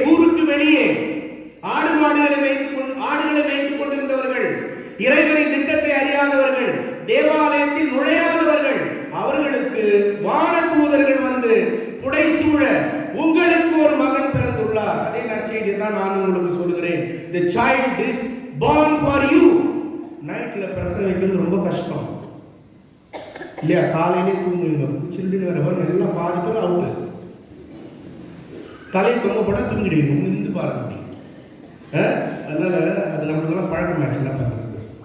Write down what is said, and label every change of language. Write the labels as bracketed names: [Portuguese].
[Tamil] ஊருக்கு வெளியே ஆடுகளை வைத்துக் கொண்டிருந்தவர்கள், இறைவனின் திட்டத்தை அறியாதவர்கள், தேவாலயத்தில் நுழையாதவர்கள். அவர்களுக்கு வான தூதர்கள் வந்து புடைசூழ உங்களுக்கு ஒரு மகன் பிறந்துள்ளார். அதே நற்செய்தியை தான் நான் உங்களுக்கு சொல்கிறேன். [English] The child is born for you. [Tamil] நைட்ல பிரசவிக்கிறது ரொம்ப கஷ்டம் இல்லையா? காலையிலே தூங்குவீங்க, சில்லுன்னு வரவர் எல்லாம் பாதி பேர் அவுட்டு. தலை தொங்க போட தூங்கிடுவீங்க, இருந்து பாருங்க. அதனால அது நம்மளுக்கெல்லாம் பழக்கமாச்சு. என்ன பண்ணுறது?